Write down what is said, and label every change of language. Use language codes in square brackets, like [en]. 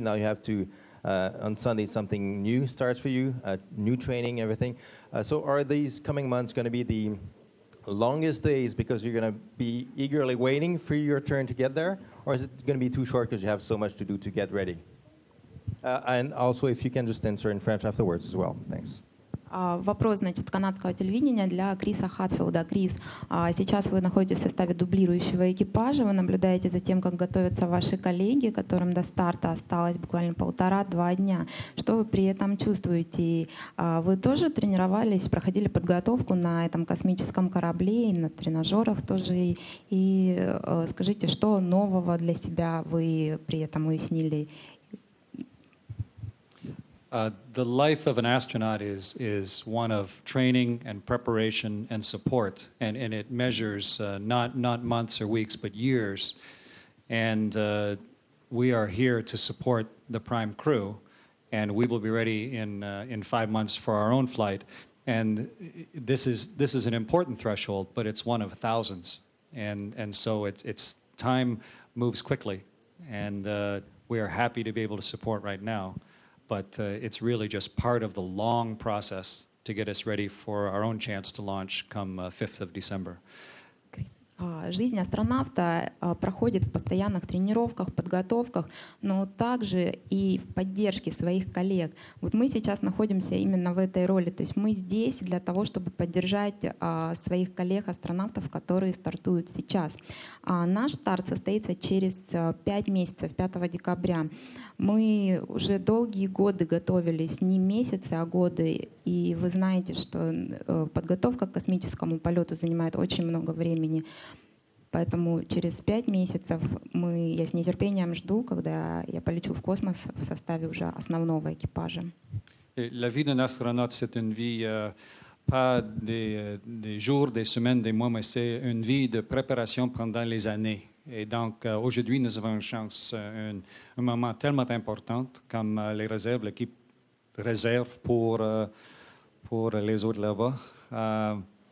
[en] Now you have to, on Sunday, something new starts for you, new training, everything. So are these coming months going to be the longest days because you're going to be eagerly waiting for your turn to get there? Or is it going to be too short because you have so much to do to get ready? And also, if you can just answer in French afterwards as well. Thanks. [ru] Вопрос, значит, канадского телевидения для Криса Хатфилда. Крис, сейчас вы находитесь в составе дублирующего экипажа, вы наблюдаете за тем, как готовятся ваши коллеги, которым до старта осталось буквально 1,5-2 дня. Что вы при этом чувствуете? Вы тоже тренировались, проходили подготовку на этом космическом корабле и на тренажерах тоже? И скажите, что нового для себя вы при этом уяснили? [en] The life of an astronaut is one of training and preparation and support, and it measures not months or weeks, but years. And we are here to support the prime crew, and we will be ready in 5 months for our own flight. And this is an important threshold, but it's one of thousands, and so it's time moves quickly, and we are happy to be able to support right now. But it's really just part of the long process to get us ready for our own chance to launch come 5th of December. [ru] Жизнь астронавта проходит в постоянных тренировках, подготовках, но также и в поддержке своих коллег. Вот мы сейчас находимся именно в этой роли, то есть мы здесь для того, чтобы поддержать своих коллег-астронавтов, которые стартуют сейчас. Наш старт состоится через 5 месяцев, 5 декабря. Мы уже долгие годы готовились, не месяцы, а годы, и вы знаете, что подготовка к космическому полету занимает очень много времени. Поэтому через 5 месяцев я с нетерпением жду, когда я полечу в космос в составе уже основного экипажа. [fr] La vie d'un astronaute, c'est une vie pas des jours, des semaines, des mois, mais c'est une vie de préparation pendant les années. Et donc, aujourd'hui, nous avons une chance, un moment tellement important comme les réserves, l'équipe réserve pour les autres là-bas.